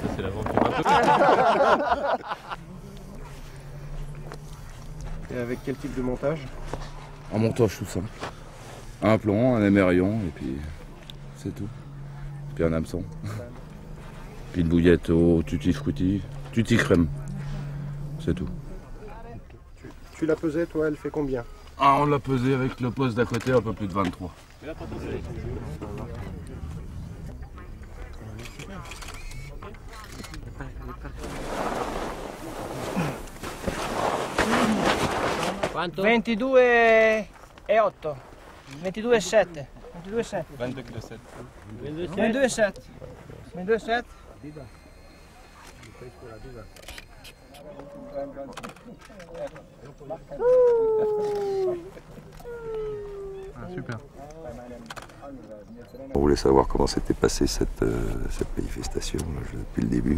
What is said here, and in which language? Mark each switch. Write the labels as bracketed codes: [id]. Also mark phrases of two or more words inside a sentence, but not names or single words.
[fr] Ça c'est l'aventure un peu. Et avec quel type de montage? Un montage tout simple. Un plomb, un émerillon et puis c'est tout. Puis un hameçon. Puis une bouillette au tutti frutti, tutti crème. C'est tout. Tu l'as pesé toi, elle fait combien? Ah, on l'a pesé avec le poste d'à côté, un peu plus de 23. [it] Quanto? 22 e 8. 22 e 7. 22 e 7. [fr] 22 kg 7. [it] 22 e 7. 22 e 7. [fr] Super. On voulait savoir comment s'était passée cette manifestation depuis le début.